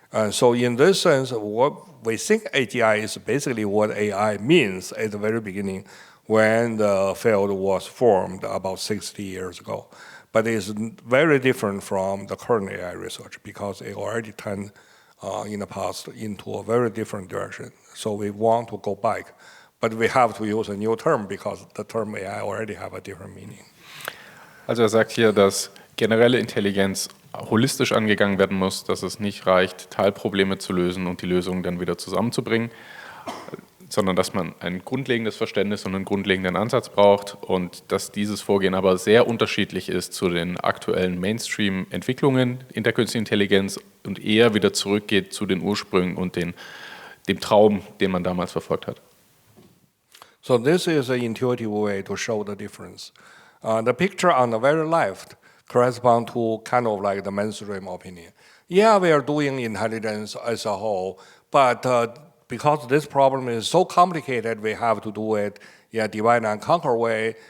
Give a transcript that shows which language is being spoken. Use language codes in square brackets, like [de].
[en] So in this sense, what we think AGI is basically what AI means at the very beginning when the field was formed about 60 years ago. But it's very different from the current AI research because it already turned in the past into a very different direction. So we want to go back, but we have to use a new term because the term AI already have a different meaning. [de] Also er sagt hier, dass generelle Intelligenz holistisch angegangen werden muss, dass es nicht reicht, Teilprobleme zu lösen und die Lösungen dann wieder zusammenzubringen, sondern dass man ein grundlegendes Verständnis und einen grundlegenden Ansatz braucht und dass dieses Vorgehen aber sehr unterschiedlich ist zu den aktuellen Mainstream-Entwicklungen in der künstlichen Intelligenz und eher wieder zurückgeht zu den Ursprüngen und dem Traum, den man damals verfolgt hat. [en] So this is an intuitive way to show the difference. The picture on the very left corresponds to kind of like the mainstream opinion. Yeah, we are doing intelligence as a whole, but because this problem is so complicated, we have to do it in a divide and conquer way.